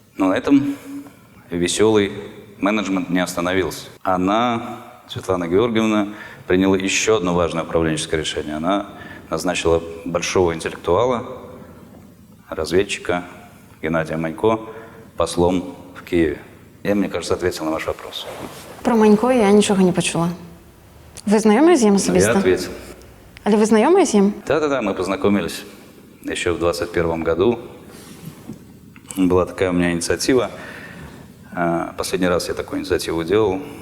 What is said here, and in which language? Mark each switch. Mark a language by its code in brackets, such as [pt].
[ru] Но на этом веселый менеджмент не остановился. Она, Светлана Георгиевна, приняла еще одно важное управленческое решение. Она назначила большого интеллектуала, разведчика Геннадия Манько послом в Киеве. Я, мне кажется, ответил на ваш вопрос. [uk] Про Манько я нічого не почула. Ви знайомі з ним особисто? [ru] Я ответил. [uk] Але ви знайомі з ним? [ru] Да, мы познакомились еще в 2021 году. Была такая у меня инициатива. Последний раз я такую инициативу делал.